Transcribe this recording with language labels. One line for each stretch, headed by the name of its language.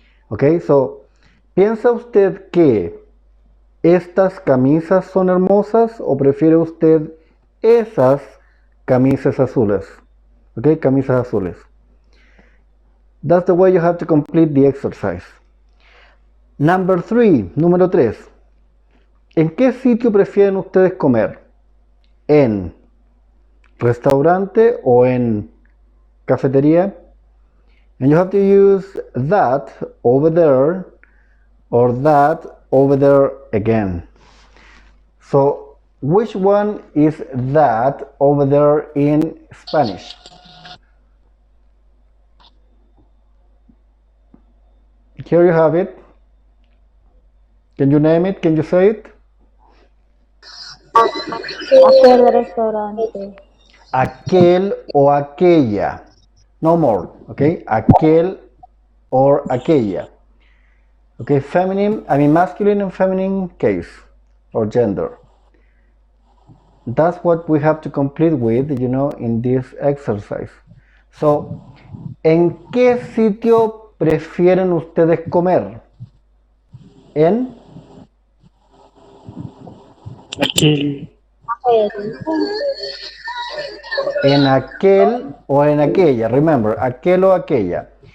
Spanish: Okay, so, ¿piensa usted que estas camisas son hermosas o prefiere usted esas camisas azules? Okay, camisas azules.
English: That's the way you have to complete the exercise. Number 3,
Spanish: número 3. ¿En qué sitio prefieren ustedes comer? ¿En restaurante o en cafetería?
English: And you have to use that over there or that over there again. So, which one is that over there in Spanish? Here you have it. Can you name it? Can you say it?
Spanish: Aquel restaurante. Aquel o aquella.
English: No more, okay? Aquel or aquella. Okay, feminine, I mean masculine and feminine case or gender. That's what we have to complete with, in this exercise.
Spanish: So, ¿en qué sitio prefieren ustedes comer? ¿En? Aquel. En aquel o en aquella. Remember, aquel o aquella.